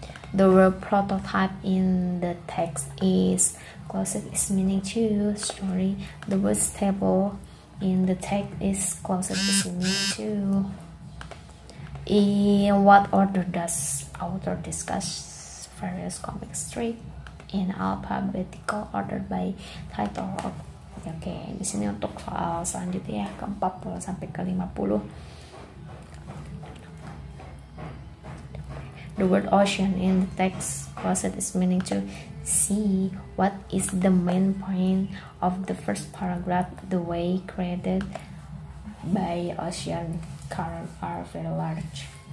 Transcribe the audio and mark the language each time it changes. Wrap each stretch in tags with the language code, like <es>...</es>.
<en>The word "prototype" in the text is closest, its meaning to story. The word "stable" in the text is closest, its meaning to. In what order does author discuss various comic strips? In alphabetical order by title.</en> <id>Oke, di sini untuk soal selanjutnya ya, ke 40 sampai ke 50.</id> <en>The word "ocean" in the text closest its meaning to sea. What is the main point of the first paragraph? The way created by ocean current are very large.</en>